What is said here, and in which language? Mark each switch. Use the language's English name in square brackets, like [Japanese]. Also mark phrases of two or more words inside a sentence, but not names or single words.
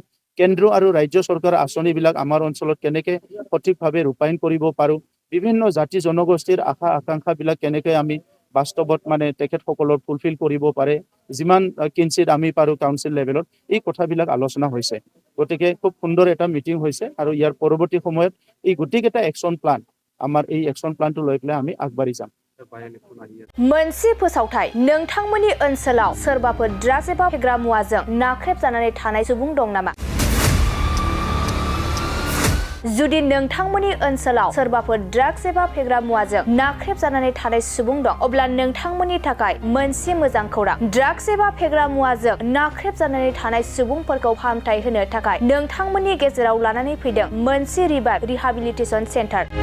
[Assamese] কেন্দ্ৰ আৰু ৰাজ্য চৰকাৰৰ আঁচনিবিলাক আমাৰ অঞ্চলত কেনেকৈ সঠিকভাৱে ৰূপায়ণ কৰিব পাৰো বিভিন্ন জাতি জনগোষ্ঠীৰ আশা আকাংক্ষাবিলাক কেনেকৈ আমি বাস্তৱত মানে তেখেতসকলৰ ফুলফিল কৰিব পাৰে যিমান কিঞ্চিত আমি পাৰো [English] council level [Assamese] এই কথাবিলাক আলোচনা হৈছে গতিকে খুব সুন্দৰ এটা মিটিং হৈছে আৰু ইয়াৰ পৰৱৰ্তী সময়ত এই গোটেইকেইটা [English] action plan [Assamese] আমাৰ এই [English] action plan [Assamese] লৈ পেলাই আমি আগবাঢ়ি যাম [Bodo] मोनसे फोसावथाय नोंथांमोननि ओनसोलाव सोरबाफोर ड्राग्स एबा फेग्रा मुवाजों नाख्रेबजानानै थानाय सुबुं दं नामा जुदि नोंथांमोननि ओनसोलाव सोरबाफोर ड्राग्स एबा फेग्रा मुवाजों नाख्रेबजानानै थानाय सुबुं दं अब्ला नोंथांमोननि थाखाय मोनसे मोजां खौरां ड्राग्स एबा फेग्रा मुवाजों नाख्रेबजानानै थानाय सुबुंफोरखौ फाहामथाय होनो थाखाय नोंथांमोननि गेजेराव लानानै फैदों मोनसे [English] rehabilitation centre